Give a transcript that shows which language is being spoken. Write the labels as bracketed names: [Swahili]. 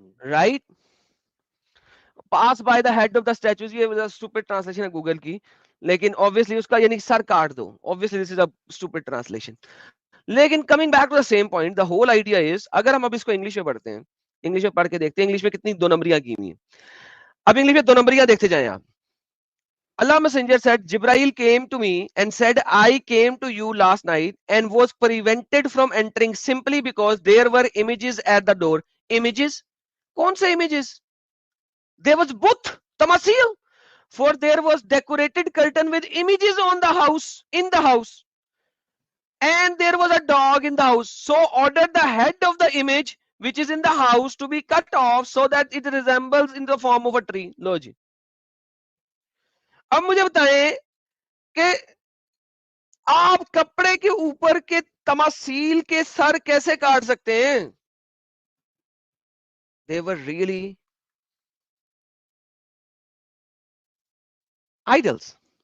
[Urdu] Right. Pass by the head of the statues, یہ stupid translation ہے Google کی, لیکن obviously اس کا یعنی سر کاٹ دو. [English] obviously this is a stupid translation. [Urdu] لیکن coming back to the same point, the whole idea is, اگر ہم اب اس کو انگلش میں پڑھتے ہیں, انگلش میں پڑھ کے دیکھتے ہیں انگلش میں کتنی دو نمبریاں کی ہوئی ہیں. اب انگلش میں دو نمبریاں دیکھتے جائیں آپ. [English] Allah Messenger said, Jibrail came to me and said, I came to you last night and was prevented from entering simply because there were images at the door. Images? [Urdu] کون سے images? [English] There was but, tamasil. For there was decorated curtain with images on the house, in the house. And there was a dog in the house. So ordered the head of the image which is in the house to be cut off so that it resembles in the form of a tree. [Urdu] لو جی, اب مجھے بتائیں کہ آپ کپڑے کے اوپر کے تماثیل کے سر کیسے کاٹ سکتے ہیں؟ They were really idols.